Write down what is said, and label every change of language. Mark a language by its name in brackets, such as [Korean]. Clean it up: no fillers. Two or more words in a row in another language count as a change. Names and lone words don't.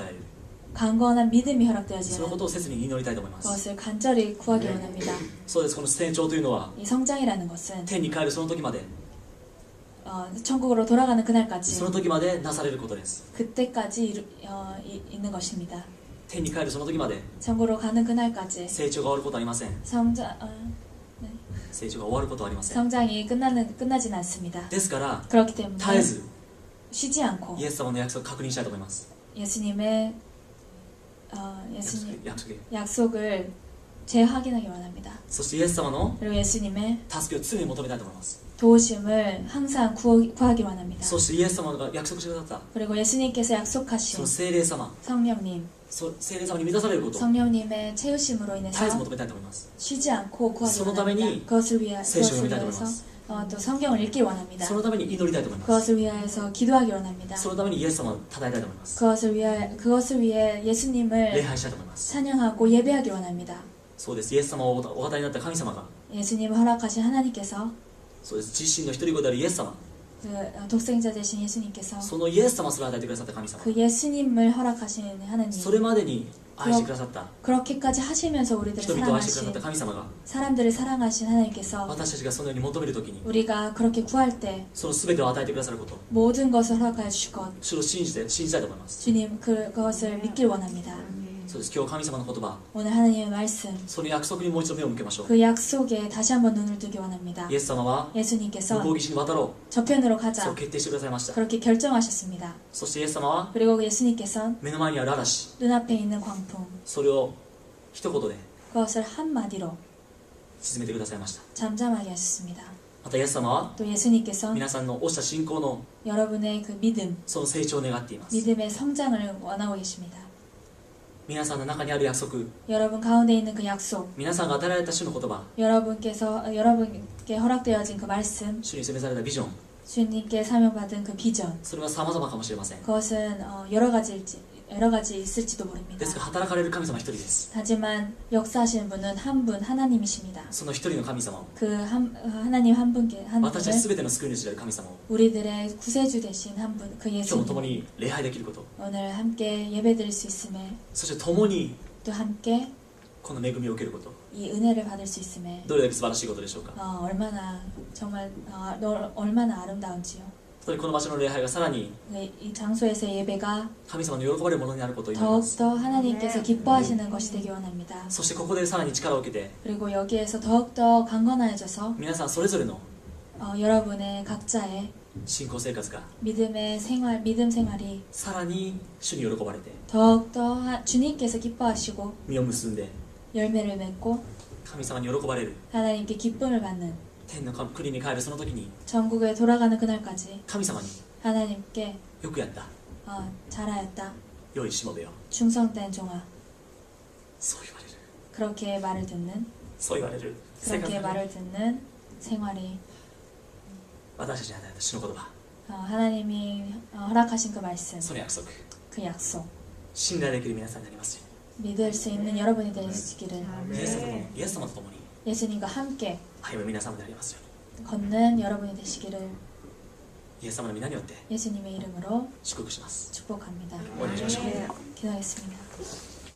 [Japanese] 強い信仰が与える、 [Korean] 강건한 믿음이 [Japanese] その [Korean] 허락되어지는 [Japanese] ことを切に祈りたいと思います。 [Korean] 그것을 간절히 구하기 원합니다. [Japanese] そうです。この成長というのは [Korean] 이 성장이라는 것은 [Japanese] 天に帰るその時まで [Korean] 천국으로 돌아가는 그날까지 [Japanese] その時までなされることです。 [Korean] 그때까지 있는 것입니다. [Japanese] 天に帰るその時まで [Korean] 천국으로 가는 그날까지 [Japanese] 成長が終わることはありません。 成長が終わることはありません。 [Korean] 성장이 끝나진 않습니다. [Japanese] ですから [Korean] 그렇기 때문에 [Japanese] 絶えず [Korean] 쉬지 않고 [Japanese] イエス様の約束を確認したいと思います。 [Korean] 예수님의 [Japanese] 約束。 [Korean] 약속을 재확인하기 원합니다. [Japanese] そしてイエス様の [Korean] 그리고 예수님의 [Japanese] 助けを常に求めたいと思います。 [Korean] 도우심을 항상 구하기 원합니다. [Japanese] そしてイエス様が約束してくださっ [Korean] 그리고 예수님께서 [Japanese] た [Korean] 약속하신 [Japanese] その聖霊様、 [Korean] 성령님, [Japanese] 聖霊様に満たされることを [Korean] 성령님의 채우심으로 [Japanese] 絶えず [Korean] 인해서 [Japanese] 求めたいと思います。 [Korean] 쉬지 않고 구하기 [Japanese] そのために [Korean] 원합니다. 그것을 위해서 [Japanese] 聖書を読みたいと思います。 [Korean] 또 성경을 읽기 원합니다. [Japanese] そのために祈りたいと思います。 [Korean] 그것을 위하여서 기도하기 원합니다. [Japanese] そのためにイエス様を称えたいと思います。 [Korean] 그것을 위해 [Japanese] 礼 [Korean] 예수님을 [Japanese] 拝したいと思います。 [Korean] 찬양하고 예배하기 원합니다. [Japanese] そうです。イエス様をお語りになった神様が、 [Korean] 예수님을 허락하신 하나님께서 [Japanese] そうです。自身の一人子であるイエス様、 [Korean] 그 독생자 되신 예수님께서 [Japanese] そのイエス様すら与えてくださった神様、 [Korean] 그 예수님을 허락하신 하나님 [Japanese] それまでに愛してくださった [Korean] 그렇게까지 하시면서 우리들을 [Japanese] 人々を愛してくださった [Korean] 사랑하신 [Japanese] 神様が、 [Korean] 사람들을 사랑하신 하나님께서 [Japanese] 私たちがそのように求めるときに [Korean] 우리가 그렇게 구할 때 [Japanese] その全てを与えてくださること、 [Korean] 모든 것을 허락하여 주실 것 [Japanese] 主を信じたいと思います。 [Korean] 주님 그것을 믿길 원합니다. [Japanese] そうです。今日神様の言葉、 [Korean] 오늘 하나님의 말씀 [Japanese] その約束にもう一度目を向けましょう。 [Korean] 그 약속에 다시 한번 눈을 뜨기 원합니다. [Japanese] イエス様は [Korean] 예수님께서 [Japanese] 向こう岸に渡ろ [Korean] 저편으로 [Japanese] う、そ [Korean] 가자 [Japanese] う決定してくださいました。 [Korean] 그렇게 결정하셨습니다. [Japanese] そしてイエス様は [Korean] 그리고 예수님께서 [Japanese] 目の前にある嵐、 [Korean] 눈앞에 있는 광풍 [Japanese] それを一言で [Korean] 그것을 한마디로 [Japanese] 沈めてくださいました。 [Korean] 잠잠하게 하셨습니다. [Japanese] またイエス様は [Korean] 또 예수님께서 [Japanese] 皆さんの落ちた信仰の [Korean] 여러분의 그 믿음, [Japanese] その成長を願っています。 [Korean] 믿음의 성장을 원하고 계십니다. [Japanese] 皆さんの中にある約束、 [Korean] 여러분 가운데 있는 그 약속, [Japanese] 皆さんが与えられた主の言葉、 [Korean] 여러분께 허락되어진 그 말씀, [Japanese] 主に示されたビジョン、 [Korean] 주님께 사명받은 그 비전, [Japanese] それは様々かもしれません。 [Korean] 그것은 여러 가지 있을지도 [Japanese] で [Korean] 모릅니다. [Japanese] すが働かれる神様一人です。 [Korean] 하지만 역사하시는 분은 한 분 하나님이십니다. [Japanese] その一人の神様を、 [Korean] 하나님 한 분께 한 [Japanese] 私たち [Korean] 분을 [Japanese] 全ての救い主である神様を [Korean] 우리들의 구세주 되신 한 분, 그 [Japanese] 今日も共 [Korean] 예수님 [Japanese] に礼拝できること、 [Korean] 오늘 함께 예배드릴 수 있음에 [Japanese] そして共に [Korean] 또 함께 [Japanese] この恵みを受けること、 [Korean] 이 은혜를 받을 수 있음에 [Japanese] どれだけ素晴らしいことでしょうか。 [Korean] 얼마나 정말 얼마나 아름다운지요. [Japanese] 本当にこの場所の礼拝がさらに [Korean] 이 장소에서의 예배가 [Japanese] 神様の喜ばれるものになることを祈ります。 [Korean] 더욱더 하나님께서 기뻐하시는 것이 되기 원합니다. [Japanese] そしてここでさらに力を受けて [Korean] 그리고 여기에서 더욱더 강건해져서 [Japanese] 皆さんそれぞれの [Korean] 여러분의 각자의 [Japanese] 信仰生活が [Korean] 믿음 생활이 [Japanese] さらに主に喜ばれて [Korean] 더욱더 주님께서 기뻐하시고 [Japanese] 実を結んで [Korean] 열매를 맺고 [Japanese] 神様に喜ばれる [Korean] 하나님께 기쁨을 받는 [Japanese] 天の国に帰るその時に [Korean] 전국에 돌아가는 그날까지 [Japanese] 神様に [Korean] 하나님께 [Japanese] よくやった、 [Korean] 잘하였다, [Japanese] 良いしもべよ、 [Korean] 충성된 종아, [Japanese] そう言われる、 [Korean] 그렇게 말을 듣는 [Japanese] そう言われる生活 [Korean] 그렇게 [Japanese] が [Korean] 말을 듣는 생활이 [Japanese] 私たちに与えた主の言葉、 [Korean] 하나님이 허락하신 그 말씀, [Japanese] その約束、 [Korean] 그 약속, [Japanese] 信頼できる皆さんになりますよ [Korean] 믿을 수 있는 여러분이 되시기를 [Japanese] うに、イエス様と共に [Korean] 예수님과 함께 [Japanese] 歩む皆様でありますよ [Korean] 걷는 여러분이 되시기를 [Japanese] うに、イエス様の皆によって [Korean] 예수님의 이름으로 [Japanese] 祝福します。 [Korean] 축복합니다. [Japanese] お願いしましょう。 [Korean] 기도하겠습니다.